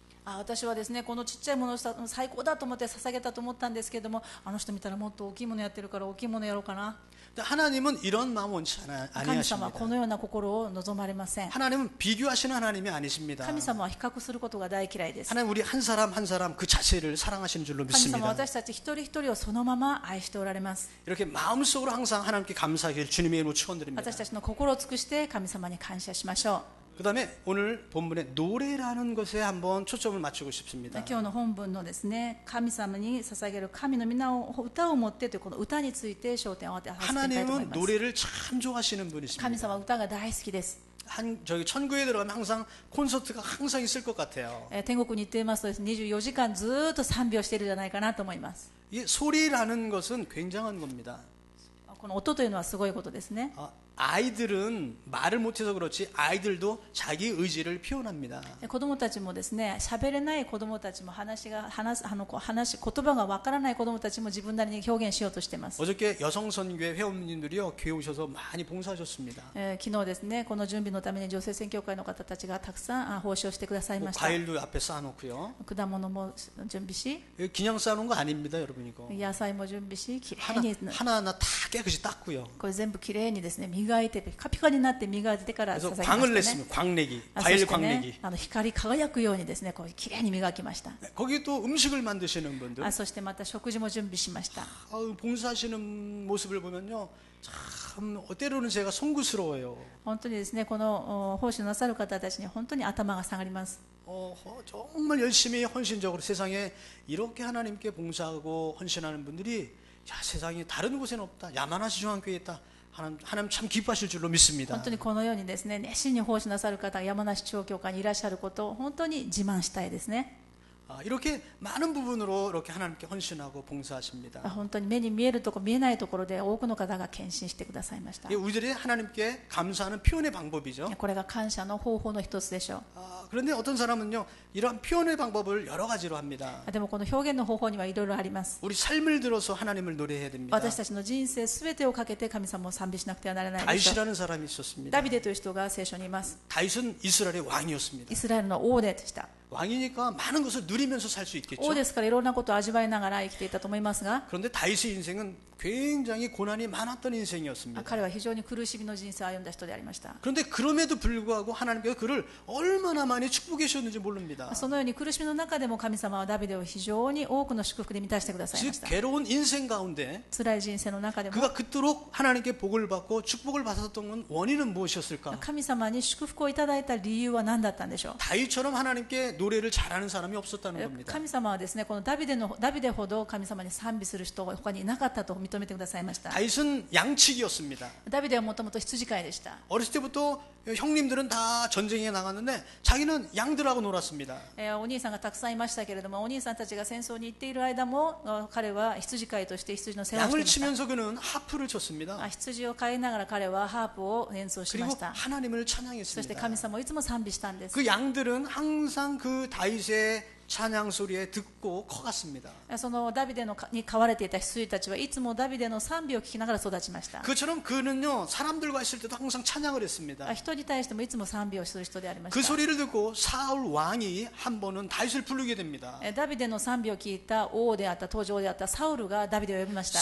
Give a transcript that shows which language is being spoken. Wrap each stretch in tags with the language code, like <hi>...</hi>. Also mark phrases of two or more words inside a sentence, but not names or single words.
<ja>私はですねこのちっちゃいものを最高だと思って捧げたと思ったんですけれども、あの人見たらもっと大きいものやってるから大きいものやろうかな。</ja> <ko>하나님은 이런 마음 원치</ko> <ja>神様は</ja> <ko>아니하십니다.</ko> <ja>このような心を望まれません。</ja> <ko>하나님은 비교하시는 하나님이 아니십니다.</ko> <ja>神様は比較することが大嫌いです。</ja> <ko>하나님 우리 한 사람 한 사람 그 자체를 사랑하시는 줄로</ko> <ja>神様</ja> <ko>믿습니다.</ko> <ja>は私たち一人一人をそのまま愛しておられます。</ja> <ko>이렇게 마음속으로 항상 하나님께 감사하길 주님의 이름으로 축원드립니다.</ko> <ja>私たちの心を尽くして神様に感謝しましょ</ja> <ko>그 다음에 오늘 본문의 노래라는 것에 한번 초점을 맞추고</ko> <ja>う。</ja> <ko>싶습니다.</ko> <ja>今日の本文のですね神様に捧げる神の皆を歌を持ってというこの歌について焦点を当てさせていきたいと思い</ja> <ko>하나님은</ko> <ja>ます。</ja> <ko>노래를 참 좋아하시는</ko> <ja>神</ja> <ko>분이십니다.</ko> <ja>様は歌が大好きです。</ja> <ko>저기 천국에 들어가면 항상 콘서트가 항상 있을 것 같아요.</ko> <ja>天国に行っていますとですね24時間ずっと賛美をしているんじゃないかなと思います。</ja> <ko>이 소리라는 것은 굉장한 겁니다.</ko> <ja>この音というのはすごいことですね。</ja> <ko>아이들은 말을 못해서 그렇지 아이들도 자기 의지를 표현합니다.</ko> <ja>子供たちもですね喋れない子供たちも言葉がわからない子供たちも自分なりに表現しようとしています。</ja> <ko>어저께 여성선교회 회원님들이요 교회 오셔서 많이 봉사하셨습니다.</ko> <ja>昨日ですねこの準備のために女性宣教会の方たちがたくさん奉仕をしてください</ja> <ko>뭐</ko> <ja>ました。</ja> <ko>과일도 앞에 쌓아놓고요.</ko> <ja>果物も準備し</ja> <ko>그냥 쌓아놓은 거 아닙니다, 여러분 이거.</ko> <ja>野菜も準備しきれいに</ja> <ko>하나하나 다 깨끗이 닦고요.</ko> <ja>これ全部きれいにですね磨いてピカピカになって磨いてから</ja> <ko>그래서</ko> <ja>捧げま</ja> <ko>광을</ko> <ja>したね。</ja> <ko>냈습니다. 광내기,</ko> <ja>そ</ja> <ko>과일</ko> <ja>して</ja> <ko>광내기.</ko> <ja>ね光り輝くようにですねこうきれいに磨きました。</ja> <ko>거기 또 음식을 만드시는 분들,</ko> <ja>そしてまた食事も準備しました。</ja> <ko>봉사하시는 모습을 보면요, 참 때로는 제가 송구스러워요.</ko> <ja>本当にですねこの奉仕なさる方たちに本当に頭が下がります。</ja> <ko>정말 열심히 헌신적으로 세상에 이렇게 하나님께 봉사하고 헌신하는 분들이 세상에 다른 곳에는 없다. 야마나시 중앙교회에 있다. 하나님 참 기뻐하실 줄로 믿습니다.</ko> <ja>本当にこのようにですね熱心に奉仕なさる方が山梨町教会にいらっしゃることを本当に自慢したいですね。</ja> <ko>이렇게 많은 부분으로 이렇게 하나님께 헌신하고 봉사하십니다.</ko> <ja>本当に目に見えるところ見えないところで多くの方が献身してくださいました。</ja> <ko>우리들이 하나님께 감사하는 표현의 방법이죠.</ko> <ja>これが感謝の方法の一つでしょう。</ja> <ko>그런데 어떤 사람은요, 이런 표현의 방법을 여러 가지로 합니다.</ko> <ja>でもこの表現の方法にはいろいろあります。</ja> <ko>우리 삶을 들어서 하나님을 노래해야 됩니다.</ko> <ja>私たちの人生すべてをかけて神様を賛美しなくてはならないでしょう。</ja> <ko>다윗이라는 사람이 있었습니다.</ko> <ja>ダビデという人が聖書にいます。</ja> <ko>다윗은 이스라엘의 왕이었습니다.</ko> <ja>イスラエルの王でした。</ja> <ko>왕이니까 많은 것을 누리면서 살 수 있겠죠.</ko> <ja>王ですからいろんなことを味わいながら生きていたと思いますが、</ja> <ko>그런데 다윗의 인생은 굉장히 고난이 많았던 인생이었습니다.</ko> <ja>彼は非常に苦しみの人生を歩んだ人でありました。</ja> <ko>그런데 그럼에도 불구하고 하나님께서 그를 얼마나 많이 축복해 주셨는지 모릅니다.</ko> <ja>そのように苦しみの中でも神様はダビデを非常に多くの祝福で満たしてくださいまし</ja> <ko>즉</ko> <ja>た。</ja> <ko>괴로운 인생 가운데</ko> <ja>辛い人生の中でも</ja> <ko>그가 그토록 하나님께 복을 받고 축복을 받았던 건 원인은 무엇이었을까?</ko> <ja>神様に祝福をいただいた理由は何だったんでしょう。</ja> <ko>다윗처럼 하나님께 노래를 잘하는 사람이 없었다는 겁니다.</ko> <ja>神様はですねこのダビデほど神様に賛美する人が他にいなかったと認めてくださいました。</ja> <ko>다윗은 양치기였습니다.</ko> <ja>ダビデはもともと羊飼いでした。</ja> <ko>어렸을 때부터 형님들은 다 전쟁에 나갔는데 자기는 양들하고 놀았습니다.</ko> <ja>お兄さんがたくさんいましたけれども、お兄さんたちが戦争に行っている間も彼は羊飼いとして羊の世話をしてい</ja> <ko>양을</ko> <ja>ました。</ja> <ko>치면서 그는 하프를 쳤습니다.</ko> <ja>羊を飼いながら彼はハープを演奏しま</ja> <ko>그리고</ko> <ja>した。</ja> <ko>하나님을</ko> <ja>そして</ja> <ko>찬양했습니다.</ko> <ja>神様をいつも賛美したんです。</ja> <ko>그 양들은 항상 그 다윗의 찬양 소리에 듣고 커갔습니다.</ko> <ja>そのダビデに飼われていた羊たちはいつもダビデの賛美を聞きながら育ちました。</ja> <ko>그처럼 그는요 사람들과 있을 때도 항상 찬양을 했습니다.</ko> <ja>人に対してもいつも賛美をする人でありま</ja> <ko>그</ko> <ja>した。</ja> <ko>소리를 듣고 사울 왕이 한 번은 다윗을 부르게 됩니다.</ko> <ja>ダビデの賛美を聞いた王であった当時王であったサウルがダビデを呼びました。</ja>